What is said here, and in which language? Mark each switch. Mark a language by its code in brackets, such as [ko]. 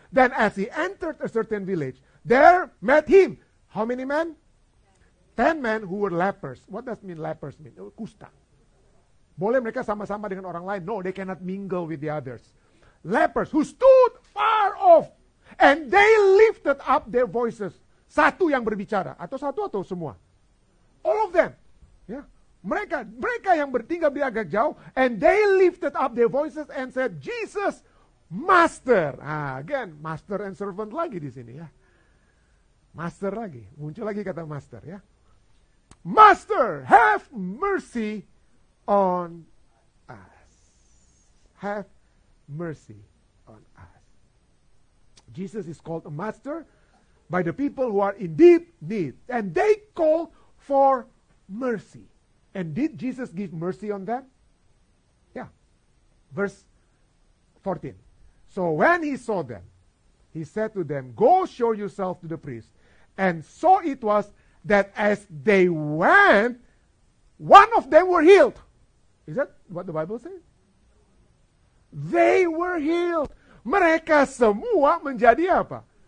[en] Then as he entered a certain village, there met him. How many men? 10 men who were lepers. What does mean lepers mean? Kusta. [id] Boleh mereka sama-sama dengan orang lain? [en] No, they cannot mingle with the others. Lepers who stood far off, and they lifted up their voices. [id] Satu yang berbicara, atau satu atau semua? [en] All of them. Ya. [id] Mereka yang bertinggal di agak jauh, [en] and they lifted up their voices and said, Jesus, Master. Again, master and servant [id] lagi di sini ya. Master lagi, muncul lagi kata master ya. [en] Master, have mercy on us. Have mercy on us. Jesus is called a master by the people who are in deep need, and they call for mercy. And did Jesus give mercy on them? Yeah. Verse 14. So when he saw them, he said to them, go show yourself to the priest. And so it was that as they went, one of them were healed. Is that what the Bible says? They were healed. [id] Mereka semua menjadi apa?